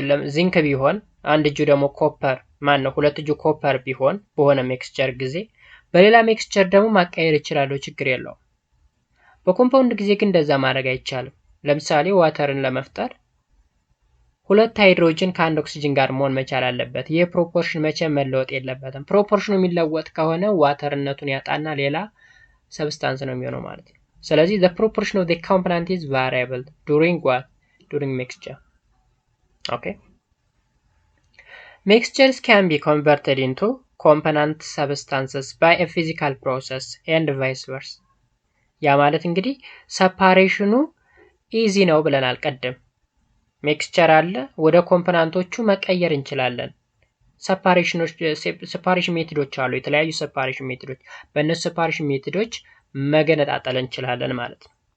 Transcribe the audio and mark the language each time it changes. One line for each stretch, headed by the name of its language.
Amharic: ዚንክ ቢሆን አንድ እጁ ደግሞ ኮፐር ሁለት እጁ ኮፐር ቢሆን በሆነ ሜክስቸር ጊዜ በሌላ ሜክስቸር ደግሞ ማቀየር ይችላል፣ ችግር የለውም። በኮምፓውንድ ጊዜ ግን እንደዛ ማድረግ አይቻልም። ለምሳሌ ዋተርን ለመፍጠር ሁለት ሃይድሮጅን ከአንድ ኦክሲጅን ጋር መሆን መቻል አለበት። ይህ ፕሮፖርሽን መቼ መለወጥ የለበትም። ፕሮፖርሽኑ የሚለወጥ ከሆነ ዋተርነቱን ያጣና ሌላ ሰብስታንስ ነው የሚሆነው ማለት ነው። ስለዚህ
English: the proportion of the component is variable during what? During mixture. Okay. Mixtures can be converted into component substances by a physical process and vice versa.
Amharic: ያ ማለት እንግዲህ ሰፓሬሽኑ ኢዚ ነው ብለናል ቀደም። ሚክስቸር አለ፣ ወደ ኮምፖነንቶቹ መቀየር እንችላለን። ሰፓሬሽን ሜቶዶች አሉ፣ የተለያዩ ሰፓሬሽን ሜቶዶች። በእነሱ ሰፓሬሽን ሜቶዶች መገነጣጠል እንችላለን ማለት ነው።